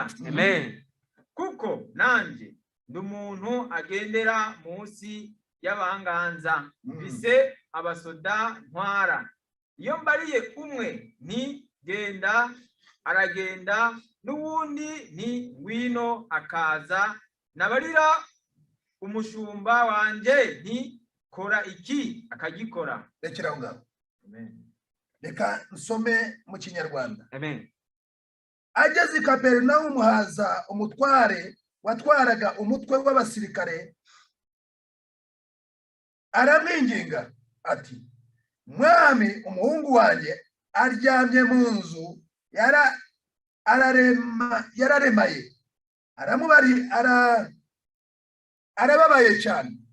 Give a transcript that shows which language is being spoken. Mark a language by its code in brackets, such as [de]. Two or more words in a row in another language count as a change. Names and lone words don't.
[rn] Amen. Kuko nanje ndi umuntu agendera munsi y'abanganza bise abasoda ntwara. Iyo mbariye umwe nti genda aragenda, n'uwundi nti ngwino akaza, nabarira umushumba wanje nti kora iki akagikora. [rw] Rekera ngaho. Amen. Reka nsome mu Kinyarwanda. Amen. Ageze i Kaperinaumu haza umutware watwaraga umutwe w'abasirikare aramwinginga ati mwami umuhungu wanjye aryamye mu nzu yararemaye arababaye cyane.